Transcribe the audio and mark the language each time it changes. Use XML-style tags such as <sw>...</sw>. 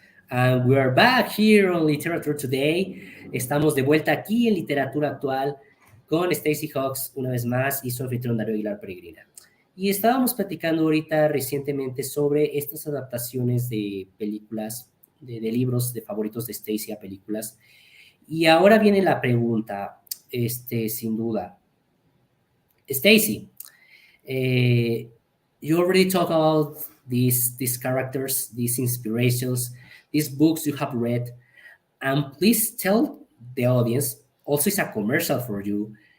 <en>And we are back here on Literature Today.</en> <es>Estamos de vuelta aquí en Literatura Actual con Stacy Hawks una vez más y su anfitrión Darío Aguilar Peregrina. Y estábamos platicando ahorita recientemente sobre estas adaptaciones de películas, de libros de favoritos de Stacy a películas. Y ahora viene la pregunta, sin duda.</es> <en>Stacy, you already talked about these characters, these inspirations, these books you have read, and please tell the audience. Also, it's a commercial for you.</en>